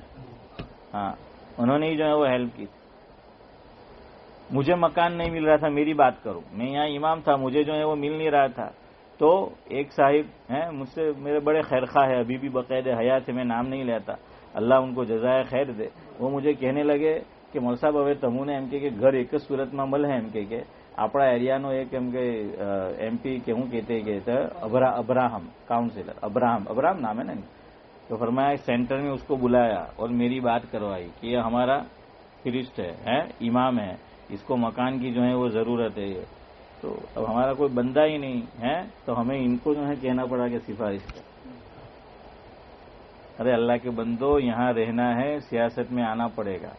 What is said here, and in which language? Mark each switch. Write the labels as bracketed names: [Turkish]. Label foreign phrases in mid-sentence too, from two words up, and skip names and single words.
[Urdu] ہاں انہوں نے ہی جو ہے وہ ہیلپ کی. مجھے مکان نہیں مل رہا تھا، میری بات کروں، میں یہاں امام تھا، مجھے جو ہے وہ مل نہیں رہا تھا. تو ایک صاحب ہیں مجھ سے، میرے بڑے خیرخواہ ہے، ابھی بھی باقاعدہ حیات ہے، میں نام نہیں لیتا، اللہ ان کو جزائے خیر دے. وہ مجھے کہنے لگے کہ مول صاحب [Gujarati] હવે તમુને એમ કે ઘર એક જ સુરતમાં મળે એમ કે આપણા એરિયાનો એક એમ કે એમપી કે હું કહેતે કે અબ્રાહમ કાઉન્સિલર અબ્રાહમ નામ [Urdu] ہے نا. تو فرمایا سینٹر میں اس کو بلایا اور میری بات کروائی کہ یہ ہمارا پریسٹ ہے، امام ہے، اس کو مکان کی جو ہے وہ ضرورت ہے. تو اب ہمارا کوئی بندہ ہی نہیں ہے تو ہمیں ان کو جو ہے کہنا پڑا کہ سفارش کر. ارے اللہ کے بندو، یہاں رہنا ہے، سیاست میں آنا پڑے گا.